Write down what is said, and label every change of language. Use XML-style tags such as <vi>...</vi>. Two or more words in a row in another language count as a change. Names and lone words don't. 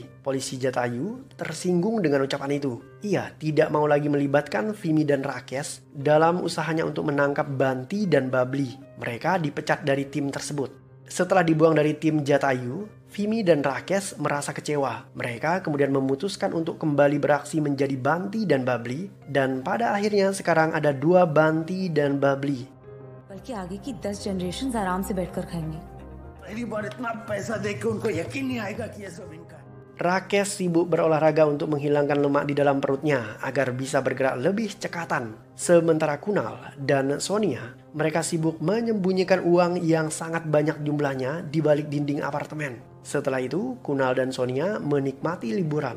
<id>Polisi Jatayu tersinggung dengan ucapan itu. Ia tidak mau lagi melibatkan Vimy dan Rakesh dalam usahanya untuk menangkap Banti dan Babli. Mereka dipecat dari tim tersebut. Setelah dibuang dari tim Jatayu, Vimy dan Rakesh merasa kecewa. Mereka kemudian memutuskan untuk kembali beraksi menjadi Banti dan Babli. Dan pada akhirnya sekarang ada 2 Banti dan Babli.</id> <hi>बल्कि आगे की 10 generations आराम से बैठकर खाएंगे। पहली बार इतना पैसा देख के उनको यकीन नहीं आएगा कि ये सब इनका है।</hi> <id>Rakesh sibuk berolahraga untuk menghilangkan lemak di dalam perutnya agar bisa bergerak lebih cekatan. Sementara Kunal dan Sonia, mereka sibuk menyembunyikan uang yang sangat banyak jumlahnya di balik dinding apartemen. Setelah itu, Kunal dan Sonia menikmati liburan.</id>